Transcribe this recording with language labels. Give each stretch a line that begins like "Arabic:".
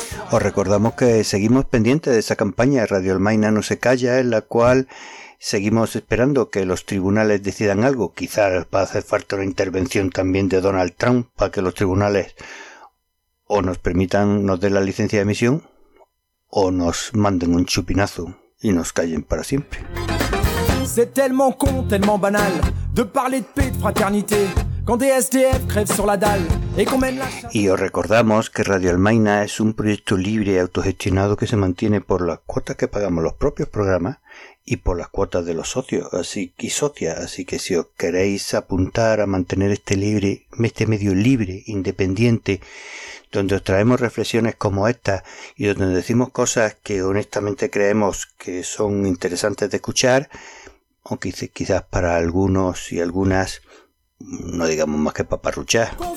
Spanish: Os recordamos que seguimos pendientes de esa campaña de Radio Almaina No Se Calla, en la cual seguimos esperando que los tribunales decidan algo. Quizás va a hacer falta una intervención también de Donald Trump para que los tribunales o nos permitan, nos den la licencia de emisión, o nos manden un chupinazo y nos callen para siempre.
French: C'est tellement con, tellement banal de parler de paix, de fraternité, quand des SDF crèvent sur la dalle et qu'on mène la...
Spanish: Y os recordamos que Radio Almaina es un proyecto libre y autogestionado que se mantiene por las cuotas que pagamos los propios programas y por las cuotas de los socios, así y socias, así que si os queréis apuntar a mantener este medio libre, independiente, donde os traemos reflexiones como esta y donde decimos cosas que honestamente creemos que son interesantes de escuchar, o quizás para algunos y algunas, no digamos más que paparruchar.